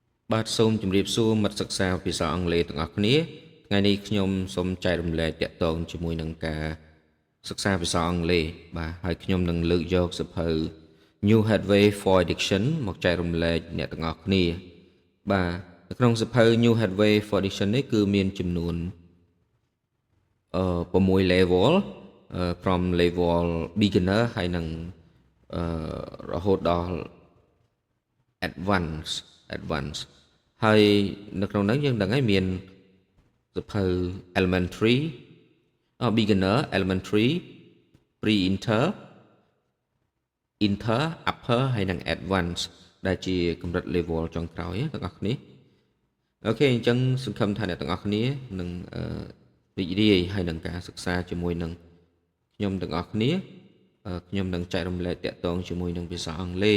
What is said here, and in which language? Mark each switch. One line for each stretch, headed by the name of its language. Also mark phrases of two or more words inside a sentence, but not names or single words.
Khmer: បាទសូមជម្រាបសួរមិត្តសិក្សាភាសាអង់គ្លេសទាំងអស់គ្នាថ្ងៃនេះខ្ញុំសូមចែករំលែកទាក់ទងជាមួយនឹងការសិក្សាភាសាអង់គ្លេសបាទហើយខ្ញុំនឹងលើកយកសៀវភៅ New Headway for Diction មកចែករំលែកអ្នកទាំងអស់គ្នាបាទនៅក្នុងសៀវភៅ New Headway for Diction នេះគឺមានចំនួន
English: 6 level from level beginner
Khmer: ហើយនឹងរហូតដល់ advance ហើយនៅក្នុងនោះយើងដឹងហើយមានសៀវភៅ
English: elementary beginner elementary pre inter upper
Khmer: ហើយនិង advance ដែលជាកម្រិត level ចុងក្រោយទាំងអស់គ្នាអូខេអញ្ចឹងស ង្ឃឹមថាអ្នកទាំងអស់គ្នានឹងរីករាយហើយនឹងការសិក្សាជាមួយនឹងខ្ញុំទាំងអស់គ្នាខ្ញុំនឹងចែករំលែកទាក់ទងជាមួយនឹងភាសាអង់គ្លេស